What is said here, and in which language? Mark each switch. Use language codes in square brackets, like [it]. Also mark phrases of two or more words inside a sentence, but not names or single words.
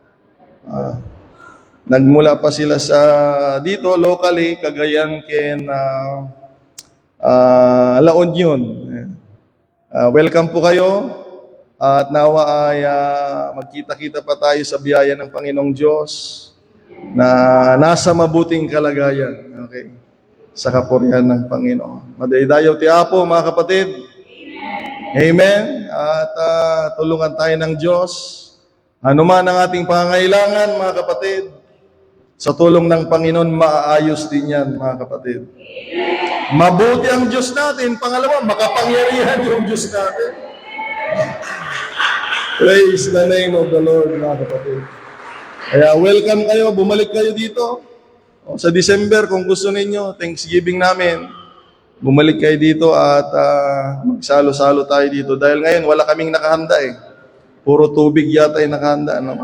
[tl] Nagmula pa sila sa dito, locally, Cagayan, La Union. Welcome po kayo. At nawa ay magkita-kita pa tayo sa biyaya ng Panginoong Diyos na nasa mabuting kalagayan. Okay? Sa kapurihan ng Panginoon. [ilo] Madaydayaw ti Apo, [tl] mga kapatid. Amen. At tulungan tayo ng Diyos. Ano man ang ating pangangailangan, mga kapatid, sa tulong ng Panginoon, maaayos din yan, mga kapatid. Mabuti ang Diyos natin. Pangalawa, makapangyarihan yung Diyos natin. [en] Praise the name of the Lord, [tl] mga kapatid. Kaya welcome kayo, bumalik kayo dito. Sa December, kung gusto ninyo, Thanksgiving namin, bumalik kayo dito at magsalo-salo tayo dito. Dahil ngayon, wala kaming nakahanda eh. Puro tubig yata yung nakahanda.